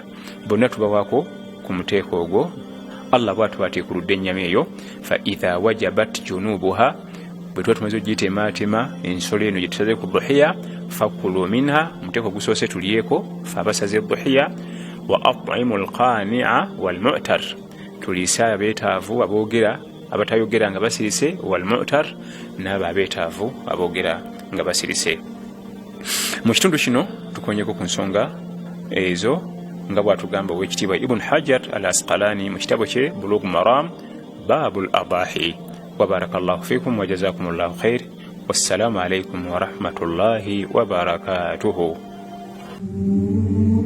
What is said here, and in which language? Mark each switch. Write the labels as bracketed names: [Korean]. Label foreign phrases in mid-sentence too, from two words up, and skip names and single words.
[Ganda] Bonna tubawaako ku muteeko ogwo. Allah bw'atu ateekuludde ennyama eyo [Arabic] فإذا وجبت جنوبها, [Ganda] bwe tuba tumaze ogiteemaatema ensolo eno gye tusaze ku duhiya, [Arabic] فكلوا منها, [Ganda] muteeko gusoose tulyeko fe abasaze duhiya, [Arabic] وأطعموا القانع والمعتر, [Ganda] tuliise abeetaavu aboogera abatayogera nga basirise, wal-mu'tar n'abo abeetaavu aboogera nga basirise. Mu kitundu kino tukonyeko ku nsonga ezo nga bw'atugamba ow'ekitiibwa Ibn Hajar al-Asqalani mu kitabo kye Bulugh Maram Babul Adahi. [Arabic] وبارك الله فيكم وجزاكم الله خير. والسلام عليكم ورحمة الله وبركاته.